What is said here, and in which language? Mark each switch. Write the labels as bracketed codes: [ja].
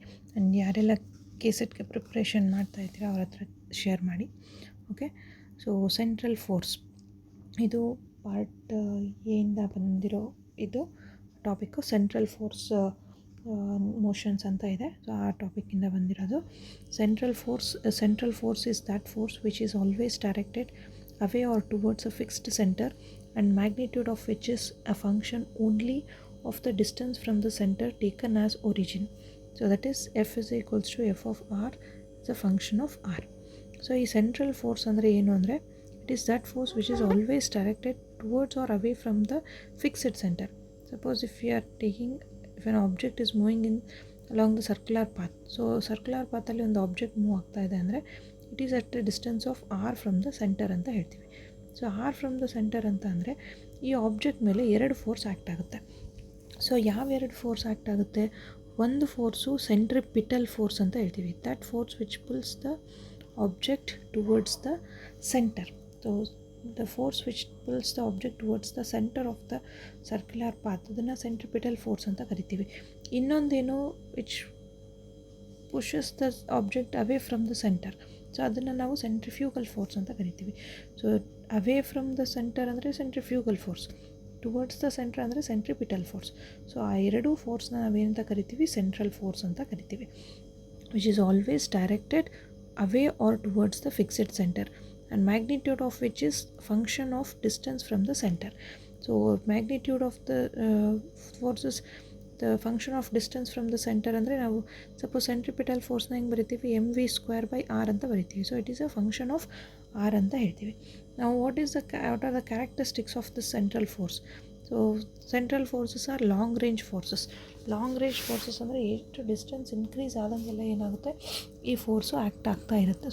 [kn] And ಯಾರೆಲ್ಲ ಕೆಸೆಟ್ಗೆ preparation ಮಾಡ್ತಾಯಿದ್ದೀರಾ ಅವ್ರ ಹತ್ರ ಶೇರ್ ಮಾಡಿ. ಓಕೆ, ಸೊ ಸೆಂಟ್ರಲ್ ಫೋರ್ಸ್ ಇದು ಪಾರ್ಟ್ ಎಯಿಂದ ಬಂದಿರೋ ಇದು ಟಾಪಿಕ್ಕು. ಸೆಂಟ್ರಲ್ ಫೋರ್ಸ್ ಮೋಷನ್ಸ್ ಅಂತ ಇದೆ, ಸೊ ಆ ಟಾಪಿಕ್ಕಿಂದ ಬಂದಿರೋದು. [en] Central force is that force which is always directed away or towards a fixed center and magnitude of which is a function only of the distance from the center taken as origin. So that is F is equals to F of R is a function of R. So ಈ central force [kn] ಅಂದರೆ ಏನು ಅಂದರೆ [en] it is that force which is always directed towards or away from the fixed center. Suppose if an object is moving in along the circular path, so circular pathಲ್ಲಿ [kn] ಒಂದು object move ಆಗ್ತಾ ಇದೆ ಅಂದರೆ [en] it is at the distance of R from the center [kn] ಅಂತ ಹೇಳ್ತೀವಿ. So [en] are from the centre [kn] ಅಂತ ಅಂದರೆ ಈ object ಮೇಲೆ ಎರಡು ಫೋರ್ಸ್ ಆ್ಯಕ್ಟ್ ಆಗುತ್ತೆ. ಸೊ ಯಾವೆರಡು ಫೋರ್ಸ್ ಆ್ಯಕ್ಟ್ ಆಗುತ್ತೆ? ಒಂದು ಫೋರ್ಸು ಸೆಂಟ್ರಿಪಿಟಲ್ ಫೋರ್ಸ್ ಅಂತ ಹೇಳ್ತೀವಿ, [en] That force which pulls the object towards the centre. So the force which pulls the object towards the centre of the circular path, [kn] ಅದನ್ನು centripetal force ಅಂತ ಕರಿತೀವಿ. ಇನ್ನೊಂದೇನು [en] which pushes the object away from the centre, [kn] so ಅದನ್ನು ನಾವು centrifugal force ಅಂತ ಕರಿತೀವಿ. So [en] away from the centre [kn] ಅಂದರೆ centrifugal force, [en] towards the centre [kn] ಅಂದರೆ ಸೆಂಟ್ರಿಪಿಟಲ್ ಫೋರ್ಸ್. ಸೊ ಆ ಎರಡೂ ಫೋರ್ಸ್ನ ನಾವೇನಂತ ಕರಿತೀವಿ? ಸೆಂಟ್ರಲ್ ಫೋರ್ಸ್ ಅಂತ ಕರಿತೀವಿ. [en] Which is always directed away or towards the fixed centre and magnitude of which is function of distance from the center. So magnitude of the forces, the function of distance from the center [kn] ಅಂದರೆ ನಾವು suppose centripetal ಫೋರ್ಸ್ನ ಹೆಂಗೆ ಬರಿತೀವಿ? mv²/r ಅಂತ ಬರಿತೀವಿ. [en] so it is a function of r [kn] ಅಂತ ಹೇಳ್ತೀವಿ. [en] ನಾವು what are the characteristics of the central force? [kn] So [en] Central forces are long range forces. [kn] Long range forces ಅಂದರೆ ಎಷ್ಟು ಡಿಸ್ಟೆನ್ಸ್ ಇನ್ಕ್ರೀಸ್ ಆದಂಗೆಲ್ಲ ಏನಾಗುತ್ತೆ, ಈ ಫೋರ್ಸು ಆ್ಯಕ್ಟ್ ಆಗ್ತಾ ಇರುತ್ತೆ.